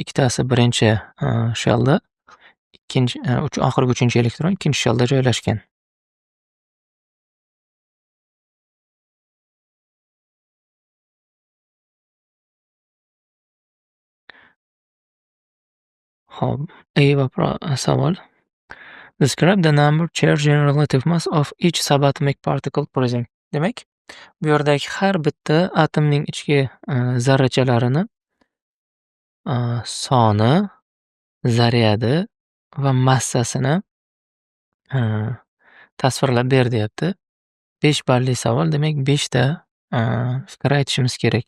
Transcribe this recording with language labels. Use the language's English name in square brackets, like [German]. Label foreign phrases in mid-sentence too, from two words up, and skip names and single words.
[Uzbek] Ikkitasi birinchi shelda, oxirgi 3-chi elektron ikkinchi shelda joylashgan. Xo'p, savol. [English] Describe the number, charge and relative mass of each subatomic particle present. [Uzbek] Demak, bu yerdagi har bitta atomning ichki zarrachalarini soni, zaryadi va massasini tasvirlab ber, deyapti. 5 balli savol, demak 5 ta fikr aytishimiz kerak.